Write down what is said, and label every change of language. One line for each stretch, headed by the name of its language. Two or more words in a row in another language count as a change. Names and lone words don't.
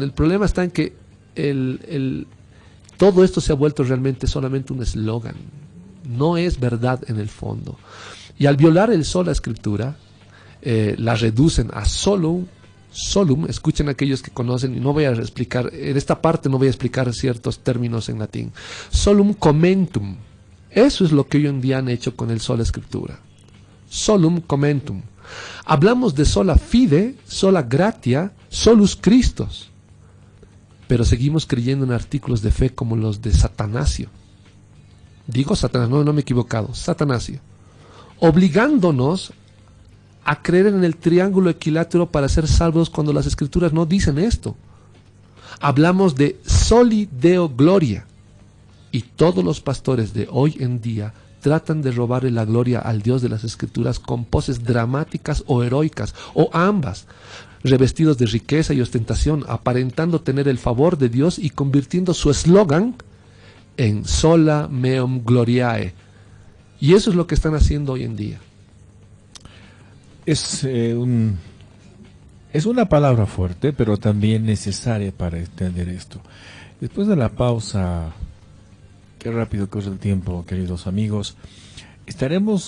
Spanish: El problema está en que todo esto se ha vuelto realmente solamente un eslogan. No es verdad en el fondo. Y al violar el sola escritura, la reducen a solum. Escuchen aquellos que conocen, y no voy a explicar, en esta parte no voy a explicar ciertos términos en latín.
Latin: Solum commentum.
Spanish: Eso es lo que hoy en día han hecho con el sola escritura.
Latin: Solum commentum.
Spanish: Hablamos de
Latin: sola fide, sola gratia, solus Christos.
Spanish: Pero seguimos creyendo en artículos de fe como los de Satanasio. Digo Satanás, no me he equivocado, Satanasio. Obligándonos a creer en el triángulo equilátero para ser salvos cuando las Escrituras no dicen esto. Hablamos de
Latin: soli Deo gloria.
Spanish: Y todos los pastores de hoy en día tratan de robarle la gloria al Dios de las Escrituras con poses dramáticas o heroicas, o ambas, revestidos de riqueza y ostentación, aparentando tener el favor de Dios y convirtiendo su eslogan en
Latin: sola meum gloriae.
Spanish: Y eso es lo que están haciendo hoy en día. Es una palabra fuerte, pero también necesaria para entender esto. Después de la pausa, qué rápido corre el tiempo, queridos amigos, estaremos...